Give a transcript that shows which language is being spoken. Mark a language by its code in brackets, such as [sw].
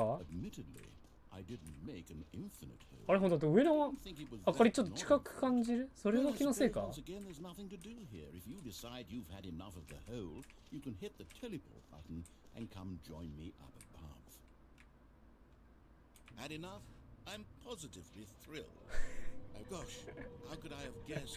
[en] Admittedly, I didn't make an infinite hole. [ja] あれ、ほんとだって上の明かりちょっと近く感じる？それが気のせいか？ [en] Once again, there's nothing to do here. If you decide you've had enough of the hole, you can hit the teleport button and come join me up above. Had enough? I'm positively thrilled. Oh gosh, how could I have guessed?